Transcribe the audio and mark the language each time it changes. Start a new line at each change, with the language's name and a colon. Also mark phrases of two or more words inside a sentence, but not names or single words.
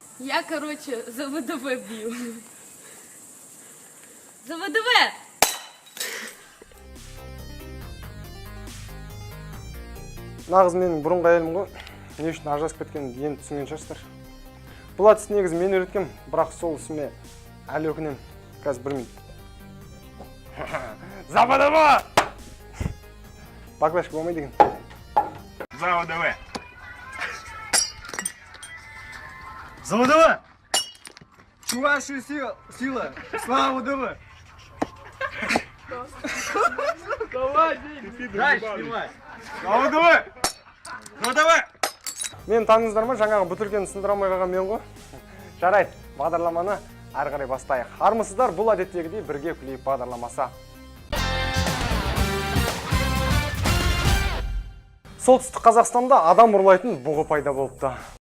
Russian: Я, короче, за ВДВ бью. За ВДВ!
Kazakh: Нағыз менің бұрынғы әйелім ғой. Не үшін ажырасып кеткенін енді түсінген шығарсыздар. Бұл әдісті негізі мен үйреткем, бірақ сол ісіме әлі өкінемін. Қазір бір минут.
Russian: За ВДВ!
Kazakh: Баклашка болмайды екен.
Russian: За ВДВ! За ВДВ! Чувашию сила! Слава ВДВ! Давай, дальше снимай! За ВДВ! За ВДВ!
Kazakh: Мен таныңыздар ма, жаңағы бөтелкені сындыра алмай қалған мен ғой. Жарайды, бағдарламаны ары қарай бастайық. Армысыздар, бұл әдеттегідей бірге күлейік бағдарламасы. Солтүстік Қазақстанда адам ұрлайтын бұғы пайда болыпты.